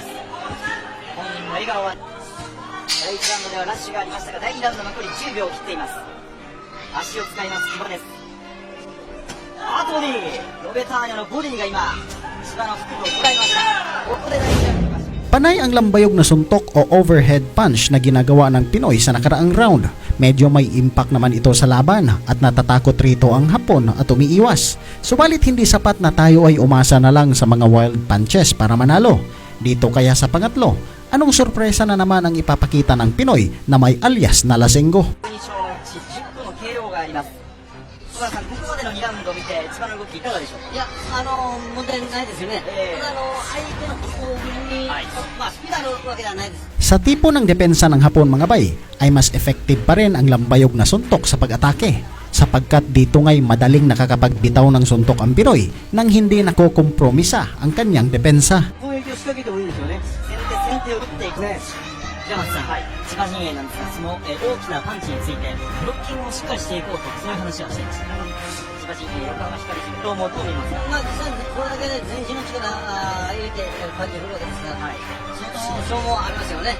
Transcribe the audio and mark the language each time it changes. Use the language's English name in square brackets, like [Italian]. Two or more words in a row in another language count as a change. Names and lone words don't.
[Japanese] 本人の笑顔は第1ラウンドではラッシュがありましたが、第2ラウンド残り10秒を切っています。足を使います千葉です。ボディロベターニャのボディが今千葉の腹部を捉えました。ここで第1ラウンド。 [Filipino] Panay ang lambayog na suntok o [English] overhead punch [Filipino] na ginagawa ng Pinoy sa nakaraang round. Medyo may impact naman ito sa laban at natatakot rito ang Hapon at umiiwas. Subalit hindi sapat na tayo ay umasa na lang sa mga [English] wild punches [Filipino] para manalo. Dito kaya sa pangatlo, anong sorpresa na naman ang ipapakita ng Pinoy na may alias na lasenggo? [Japanese] 小川さん、ここまでの2ラウンドを見て千葉の動きいかがでしょうか？いや、問題ないですよね。ただ相手の攻撃に、スピードあるわけではないです。 [Filipino] Sa tipo ng depensa ng Hapon mga bay, ay mas effective pa rin ang lambayog na suntok sa pag-atake. sapagkat dito nga'y madaling nakakapagbitaw ng suntok ang Pinoy nang hindi nakokompromisa ang kanyang depensa. [Japanese] 攻撃を仕掛けてもいいですよね。先手を打っていくね。平松さん、千葉陣営なんですが、その、大きなパンチについて、ブロッキングをしっかりしていこうと、そういう話はしていました。千葉陣営、横浜光実況もどう見ますか。まあ、実際にこれだけで全身の力入れて、パンチを振るわけですが、相当消耗ありますよね。